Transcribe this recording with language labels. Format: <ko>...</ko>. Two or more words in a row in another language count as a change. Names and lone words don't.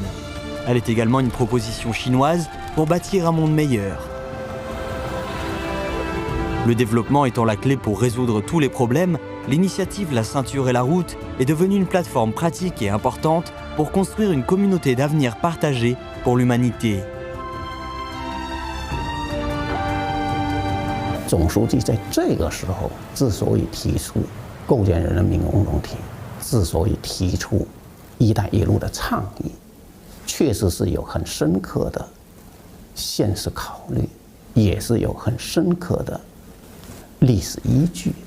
<fr>Elle est également une proposition chinoise pour bâtir un monde meilleur. Le développement étant la clé pour résoudre tous les problèmes, l'initiative La ceinture et la route est devenue une plateforme pratique et importante pour construire une communauté d'avenir partagée pour l'humanité.</fr> <zh>总书记在这个时候之所以提出构建人民共同体，之所以提出“一带一路”的倡议，确实是有很深刻的现实考虑，也是有很深刻的历史依据的。</zh>